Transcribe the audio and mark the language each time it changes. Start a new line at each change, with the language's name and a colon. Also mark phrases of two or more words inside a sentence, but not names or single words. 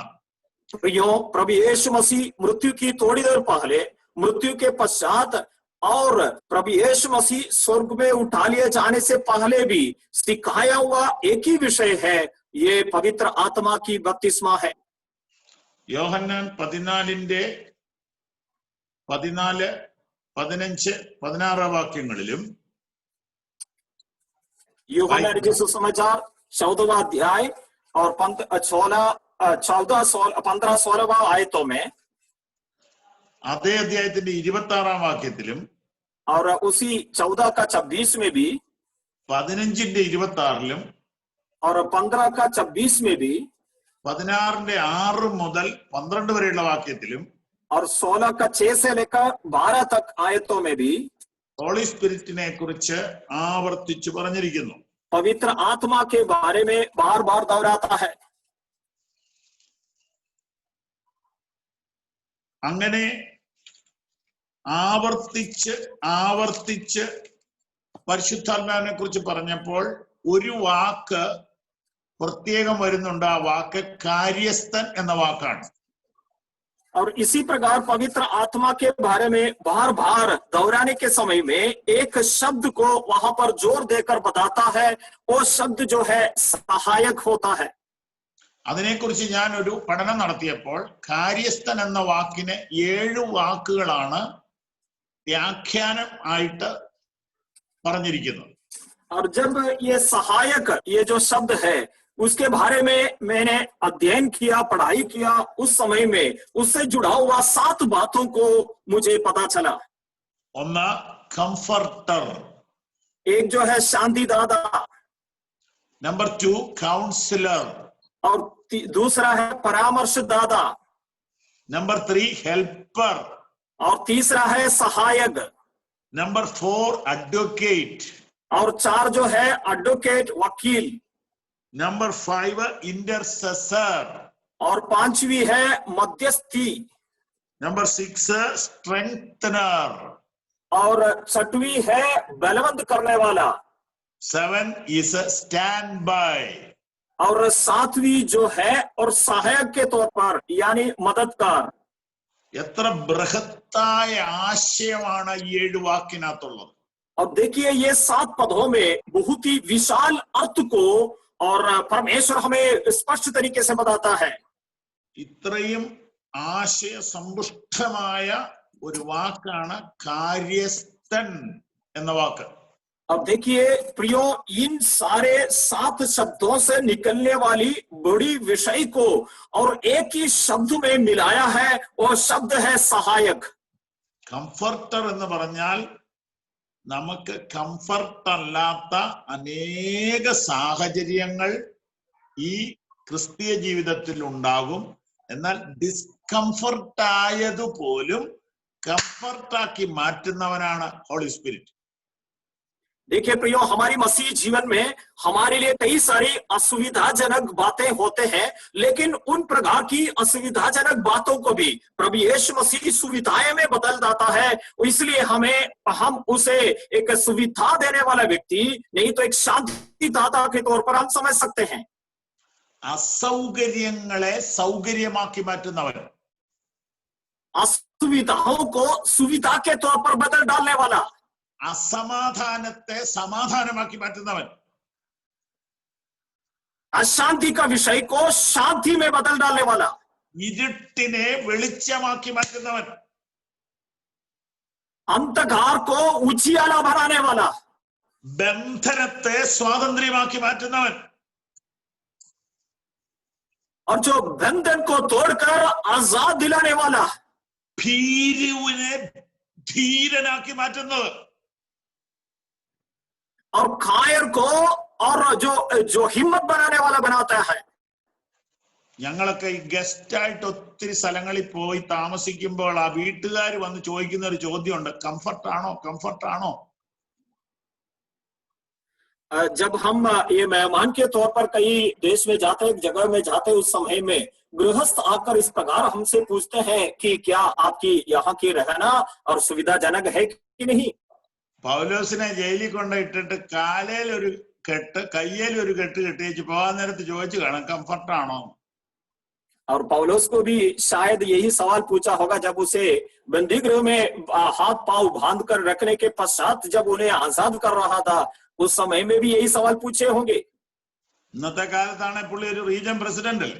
Hindi: प्रभु यीशु मसीह मृत्यु की थोड़ी देर पहले, मृत्यु के पश्चात और प्रभु यीशु मसीह स्वर्ग में उठा लिए जाने से पहले भी सिखाया हुआ एक ही विषय है, ये पवित्र आत्मा की बपतिस्मा है.
Malayalam: യോഹന്നാൻ 14-ന്റെ 14, 15, 16 വാക്യങ്ങളിലും
Hindi: यूहन्ना रचित सुसमाचार 14वां अध्याय और 15-16 आयतों में,
Malayalam: അതേ അധ്യായത്തിന്റെ 26-ാം വാക്യത്തിലും
Hindi: और उसी 14 का 26 में भी,
Malayalam: 15-ന്റെ 26-ലും
Hindi: और 15 का 26 में भी,
Malayalam: 16-ന്റെ 6 മുതൽ 12 വരെയുള്ള വാക്യത്തിലും
Hindi: और 16 का 6 से लेकर 12 तक आयतों में भी
English: Holy Spirit
Malayalam: കുറിച്ച് ആവർത്തിച്ചു പറഞ്ഞിരിക്കുന്നു.
Hindi: पवित्र आत्मा के बारे में बार बार दोहराता है.
Malayalam: അങ്ങനെ ആവർത്തിച്ച് പരിശുദ്ധാത്മാവിനെ കുറിച്ച് പറഞ്ഞപ്പോൾ ഒരു വാക്ക് പ്രത്യേകം വരുന്നുണ്ട്. ആ വാക്ക് കാര്യസ്ഥൻ എന്ന വാക്കാണ്.
Hindi: और इसी प्रकार पवित्र आत्मा के बारे में बार बार दोहराने के समय में एक शब्द को वहां पर जोर देकर बताता है, वो शब्द जो है सहायक होता है.
Malayalam: അതിനെക്കുറിച്ച് ഞാൻ ഒരു പഠനം നടത്തിയപ്പോൾ കാര്യസ്ഥൻ എന്ന വാക്കിന് 7 വാക്കുകളാണ് വ്യാഖ്യാനം ആയിട്ട് പറഞ്ഞിരിക്കുന്നത്.
Hindi: और जब ये सहायक, ये जो शब्द है, उसके बारे में मैंने अध्ययन किया, पढ़ाई किया, उस समय में उससे जुड़ा हुआ 7 बातों को मुझे पता चला.
Malayalam: ഒന്ന് കംഫർട്ടർ,
Hindi: एक जो है शांतिदाता,
English: number 2 counsellor,
Hindi: और दूसरा है परामर्शदाता,
English: number 3 helper,
Hindi: और तीसरा है सहायक,
English: number 4 advocate,
Hindi: और 4 जो है एडवोकेट, वकील,
English: number 5 intercessor,
Hindi: और 5वीं है मध्यस्थी,
English: Number 6, strengthener.
Hindi: और 6वीं है बलवंत करने वाला।
English: 7 is a standby.
Hindi: और 7वीं जो है और सहायक के तौर पर यानी मददगार।
Malayalam: എത്ര ബൃഹത്തായ ആശയമാണ് ഈ 7 വാക്കിനകത്തുള്ളത്.
Hindi: अब देखिए ये 7 पदों में बहुत ही विशाल अर्थ को और परमेश्वर हमें स्पष्ट तरीके से बताता है।
Malayalam: ഇത്രയും ആശയ സമ്പുഷ്ടമായ ഒരു വാക്കാണ് കാര്യസ്ഥൻ എന്ന വാക്ക്.
Hindi: अब देखिए प्रियो, इन सारे 7 शब्दों से निकलने वाली बड़ी विषय को और एक ही शब्द में मिलाया है, वो शब्द है सहायक।
Malayalam: കംഫർട്ടർ എന്ന് പറഞ്ഞാൽ നമുക്ക് കംഫർട്ട് അല്ലാത്ത അനേക സാഹചര്യങ്ങൾ ഈ ക്രിസ്തീയ ജീവിതത്തിൽ ഉണ്ടാകും. എന്നാൽ ഡിസ്കംഫർട്ട് ആയതുപോലും കംഫർട്ടാക്കി മാറ്റുന്നവനാണ്
English: Holy Spirit.
Hindi: देखिए प्रियो, हमारी मसीह जीवन में हमारे लिए कई सारी असुविधाजनक बातें होते हैं, लेकिन उन प्रकार की असुविधाजनक बातों को भी प्रभु यीशु मसीह की सुविधाएं में बदल जाता है। इसलिए हम उसे एक सुविधा देने वाला व्यक्ति नहीं तो एक शांति दाता के तौर पर हम समझ सकते हैं।
Malayalam: അസൗകര്യങ്ങളെ സൗകര്യമാക്കി മാറ്റുന്നവൻ,
Hindi: असुविधाओं को सुविधा के तौर पर बदल डालने वाला,
Malayalam: അസമാധാനത്തെ സമാധാനമാക്കി മാറ്റുന്നവൻ,
Hindi: अशांति का विषय को शांति में बदल डालने वाला,
Malayalam: ഇരുട്ടിനെ വെളിച്ചമാക്കി മാറ്റുന്നവൻ,
Hindi: अंधकार को उजियाला बनाने वाला,
Malayalam: ബന്ധനത്തെ സ്വാതന്ത്ര്യമാക്കി മാറ്റുന്നവൻ,
Hindi: और जो बंधन को तोड़कर आजाद दिलाने वाला,
Malayalam: ഭീരുവിനെ ധീരനാക്കി മാറ്റുന്നത്,
Hindi: और कायर को और जो हिम्मत बनाने वाला बनाता है।
Malayalam: ഞങ്ങളൊക്കെ ഈ ഗസ്റ്റ് ആയിട്ട് ഒത്തിരി സ്ഥലങ്ങളിൽ പോയി താമസിക്കുമ്പോൾ ആ വീട്ടുകാർ വന്ന് ചോദിക്കുന്ന ഒരു ചോദ്യമുണ്ട്, കംഫർട്ടാണോ കംഫർട്ടാണോ?
Hindi: जब हम ये मेहमान के तौर पर कई देश में जाते हैं, जगह में जाते हैं, उस समय में गृहस्थ आकर इस प्रकार हमसे पूछते हैं कि क्या आपकी यहाँ की रहना और सुविधाजनक है कि नहीं।
Malayalam: പൗലോസിനെ ജയിലിൽ കൊണ്ടിട്ടിട്ട് കാലയിൽ ഒരു കെട്ട് കയ്യിൽ ഒരു കെട്ട് കെട്ടിച്ച് പോകാൻ നേരത്ത് ചോദിച്ചു കാണാം, കംഫർട്ടാണോ?
Hindi: और पौलुस को भी शायद यही सवाल पूछा होगा जब उसे बंदी गृह में हाथ पांव बांध कर रखने के पश्चात जब उन्हें आजाद कर रहा था, उस समय में भी यही सवाल पूछे होंगे।
Malayalam: ഇന്നത്തെ കാലത്താണ് പുള്ളി ഒരു
English: region president
Malayalam: അല്ലേ?